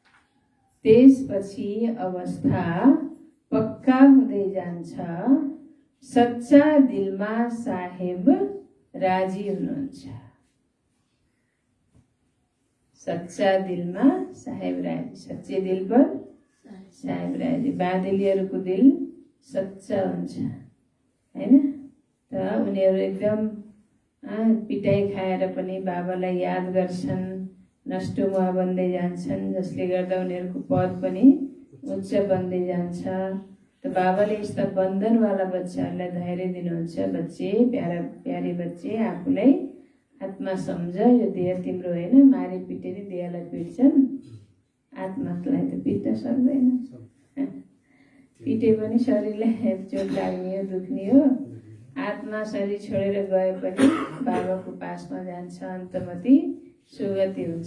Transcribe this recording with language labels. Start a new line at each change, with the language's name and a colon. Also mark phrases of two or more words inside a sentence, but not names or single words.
Nepali: त्यसपछि अवस्था पक्का हुँदै जान्छ। सच्चा दिलमा साहेब राजी हुनुहुन्छ। सच्चा दिलमा साहेब राजी,
Hindi: सच्चे दिल पर साहेब राजी।
Nepali: बाँदेलीहरूको दिल सच्चा हुन्छ हैन। त उनीहरू एकदम पिटाइ खाएर पनि बाबालाई याद गर्छन्, नष्टमुवा बन्दै जान्छन्, जसले गर्दा उनीहरूको पद पनि उच्च बन्दै जान्छ। त बाबाले यस्ता बन्धनवाला बच्चाहरूलाई धैर्य दिनुहुन्छ।
Hindi: बच्चे, प्यारे बच्चे,
Nepali: आफूलाई आत्मा सम्झ, यो देह तिम्रो होइन। मारे पिटेर देहलाई पिट्छन्, आत्मालाई त पिट्न सक्दैन। पिटे पनि शरीरलाई चोट लाग्ने हो, दुख्ने हो। आत्मा शरीर छोडेर गए पनि बाबाको पासमा जान्छ, अन्तमति सुगति हुन्छ।